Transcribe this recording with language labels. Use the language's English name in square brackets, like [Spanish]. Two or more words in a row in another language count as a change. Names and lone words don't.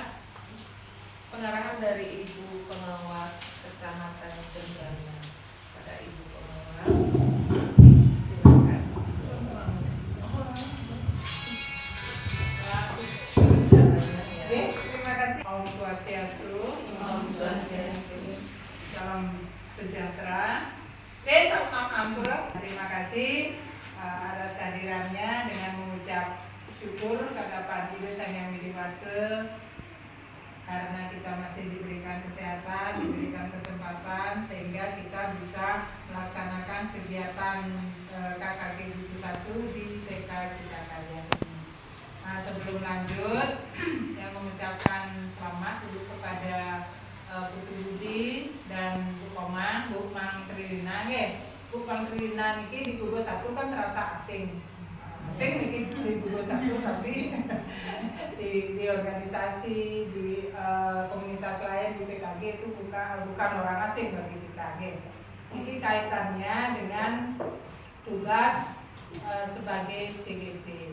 [Indonesian] Pengarahan dari Ibu Pengawas Kecamatan Cendana. Pada Ibu Pengawas, silakan. Terima kasih. Om Swastiastu. Om Swastiastu. Salam sejahtera. Sampurasun. Terima kasih atas kehadirannya dengan mengucap syukur kepada Sang Yang Widi Wase karena kita masih diberikan kesehatan, diberikan kesempatan sehingga kita bisa melaksanakan kegiatan KKG Buku 1 di TK Cipta Karya. Nah, sebelum lanjut, saya mengucapkan selamat dulu kepada Putu Budi dan Bu Komang, Bu Mang Trilina. Bu Mang Trilina niki di Gugus 1 kan terasa asing. Asing niki di Gugus 1 tapi di organisasi, di komunitas lain di PKG itu bukan orang asing bagi PKG. Ini kaitannya dengan tugas sebagai CGP.